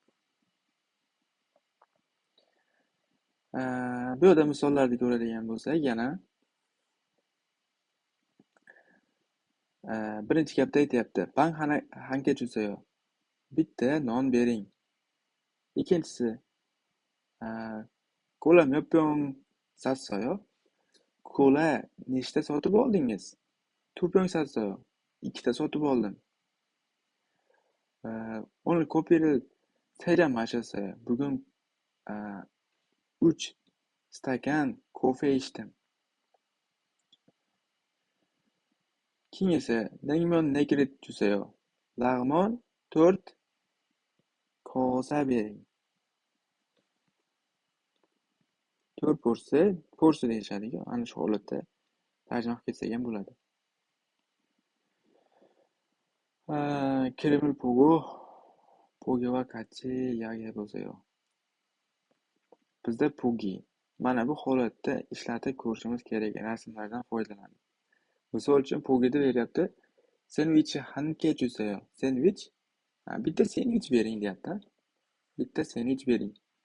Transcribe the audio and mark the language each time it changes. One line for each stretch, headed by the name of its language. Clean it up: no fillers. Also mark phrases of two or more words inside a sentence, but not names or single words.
Uzbek: Bu yerda misollarni ko'radigan bo'lsak, yana birinchi gapda aytyapti.
Korean: 빵 한 개 주세요.
Uzbek: Bitta non bering. Ikkinchisi,
Korean: kola 몇 병 샀어요?
Uzbek: Kola nechta sotib oldingiz?
Korean: 2 병 샀어요.
Uzbek: ikkita sotib oldim.
Korean: 오늘 커피를 3잔 마셨어요.
Uzbek: bugun 3 stakan kofe ichdim. Keyingisi,
Korean: 냉면 4그릇 주세요.
Uzbek: Lag'mon 4 kosa bering. 4 porsi deyishadi-ku. Ana shu holatda tarjima qilib ketsak ham bo'ladi.
Korean: 그림을 보고 보기와 같이 이야기해보세요.
Uzbek: Bizda pogi. Mana bu holatda ishlatib ko'rishimiz kerak rasmlardan foydalanib. Misol uchun pogida beryapti. Sendvichni
Korean: 한 개 주세요.
Uzbek: Sendvich, bitta sendvich bering deyapti. Bitta sendvich bering.